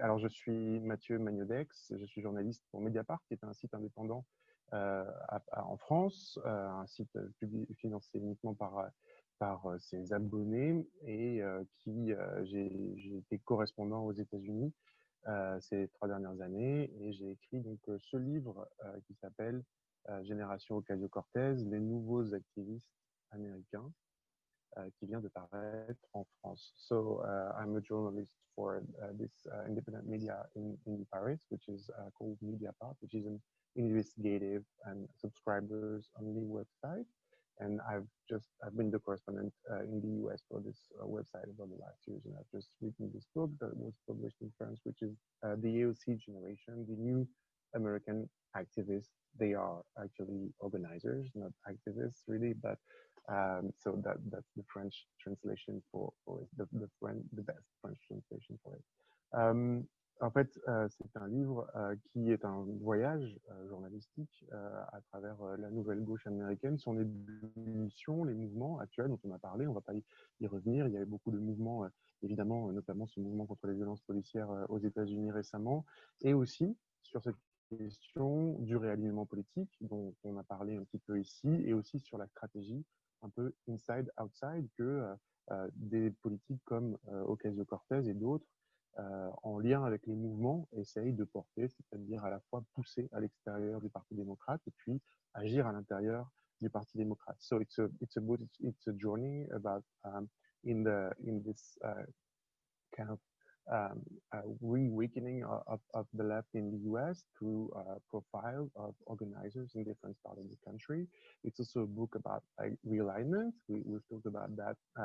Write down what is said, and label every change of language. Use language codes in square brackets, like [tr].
[fr] Alors je suis Mathieu Magnodex, je suis journaliste pour Mediapart, qui est un site indépendant en France, un site financé uniquement par ses abonnés, et j'ai été correspondant aux États-Unis ces 3 dernières années, et j'ai écrit donc ce livre qui s'appelle Génération Ocasio-Cortez, les nouveaux activistes américains, qui vient de paraître en France. [en] So I'm a journalist for this independent media in Paris, which is called Mediapart, which is an investigative and subscribers only website. And I've been the correspondent in the US for this website over the last years, and I've just written this book that was published in France, which is the AOC generation, the new American activists. They are actually organizers, not activists really, but so that's the French translation for it, the best French translation for it. [fr] En fait, c'est un livre qui est un voyage journalistique à travers la nouvelle gauche américaine, son ébullition, les mouvements actuels dont on a parlé, on ne va pas y revenir. Il y avait beaucoup de mouvements, évidemment, notamment ce mouvement contre les violences policières aux États-Unis récemment, et aussi sur cette question du réalignement politique dont on a parlé un petit peu ici, et aussi sur la stratégie un peu inside-outside que des politiques comme Ocasio-Cortez et d'autres en lien avec les mouvements, essaye de porter, c'est-à-dire à la fois pousser à l'extérieur du Parti démocrate et puis agir à l'intérieur du Parti démocrate. [en] So it's a journey about in this kind of reawakening of the left in the US through profile of organizers in different parts of the country. It's also a book about like realignment. We've talked about that.